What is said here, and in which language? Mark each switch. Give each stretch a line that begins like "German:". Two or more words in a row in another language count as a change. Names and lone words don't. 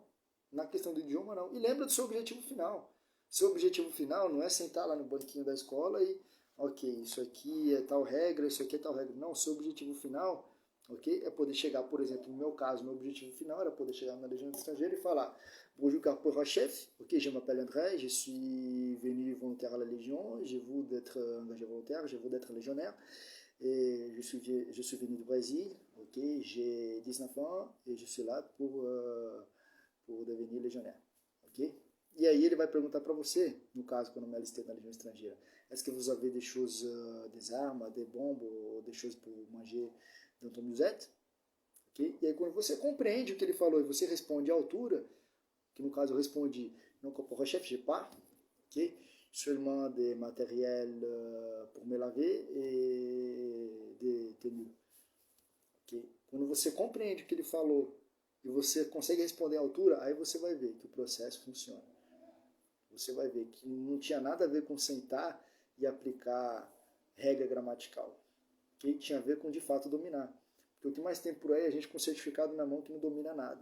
Portuguese: Na questão do idioma, não. E lembra do seu objetivo final. Seu objetivo final não é sentar lá no banquinho da escola e, ok, isso aqui é tal regra, isso aqui é tal regra. Não, seu objetivo final, ok, é poder chegar, por exemplo, no meu caso, meu objetivo final era poder chegar na Legião Estrangeira e falar
French: Bonjour, corporal chef, ok, je m'appelle André, je suis venu volontaire à la Légion, je veux d'être engagé volontaire, je veux d'être légionnaire, et je suis venu du Brésil, ok, j'ai 19 ans et je suis là pour devenir légionnaire, ok?
Portuguese: E aí ele vai perguntar para você, no caso, quando eu me alistei na Legião Estrangeira,
French: est-ce que vous avez des choses, des armes, des bombes, ou des choses pour manger dans ton musette? Okay?
Portuguese: E aí quando você compreende o que ele falou e você responde à altura, que no caso eu respondi,
French: non, corporal-chef, j'ai pas, ok? Seulement des matériels pour me laver et des tenues. Okay?
Portuguese: Quando você compreende o que ele falou e você consegue responder à altura, aí você vai ver que o processo funciona. Você vai ver que não tinha nada a ver com sentar e aplicar regra gramatical. Que tinha a ver com, de fato, dominar. Porque o que mais tem por aí é a gente com certificado na mão que não domina nada.